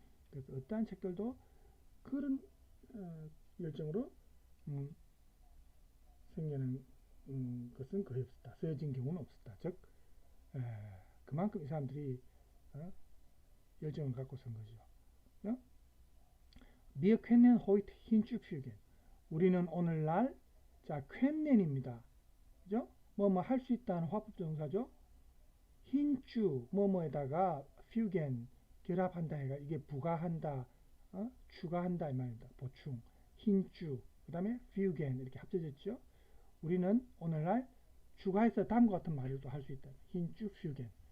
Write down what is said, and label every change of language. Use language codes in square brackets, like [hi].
[ko] 그래서 어떠한 책들도 그런 열정으로 생기는 것은 거의 없었다. 쓰여진 경우는 없었다. 즉 그만큼 이 사람들이 열정을 갖고 선 거죠. [de] Wir können heute hinzufügen. [ko] 우리는 오늘날 자 können입니다. 그죠? 뭐뭐 할 수 있다는 화법정사죠. hinzu 뭐뭐에다가 fügen 결합한다 해가 이게 부가한다, 추가한다 이 말입니다. 보충. hinzu 그다음에 fügen 이렇게 합쳐졌죠. 우리는 오늘날 추가해서 다음과 같은 말을 또 할 수 있다. hinzufügen.